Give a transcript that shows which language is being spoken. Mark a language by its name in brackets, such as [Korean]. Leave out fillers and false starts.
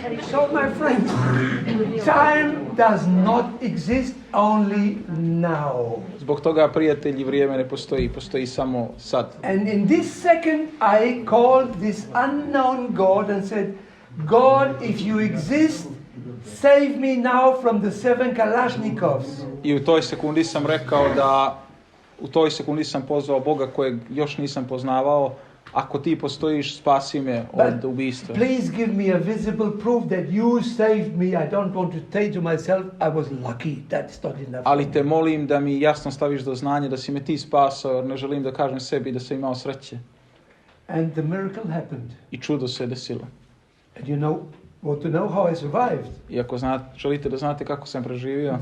[English] So, my friends, time does not exist only now. [Serbian] Zbog toga, prijatelji, vrijeme ne postoji, postoji samo sad. [English] And in this second, I called this unknown God and said, God, if you exist, save me now from the 7 Kalashnikovs. [Serbian] I u toj sekundi sam rekao da, u toj sekundi sam pozvao Boga kojeg još nisam poznavao. Ako ti postojiš, spasi me od ubistva. [English] Please give me a visible proof that you saved me. I don't want to say to myself, I was lucky. That's not enough. [Serbian] Ali te molim da mi jasno staviš do znanja da si me ti spasao, jer ne želim da kažem sebi da sam imao sreće. [English] And the miracle happened. [Serbian] I čudo se desilo. [English] And you know, want to know how I survived? [Serbian] I ako želite da znate kako sam preživio,